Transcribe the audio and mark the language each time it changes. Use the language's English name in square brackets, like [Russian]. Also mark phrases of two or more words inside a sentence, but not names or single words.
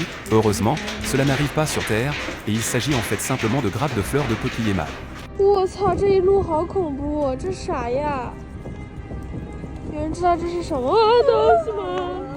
[French] Heureusement, cela n'arrive pas sur Terre, et il s'agit en fait simplement de grappes de fleurs de peuplier mâle. [Chinese] 我操，这一路好恐怖，这啥呀？有人知道这是什么东西吗？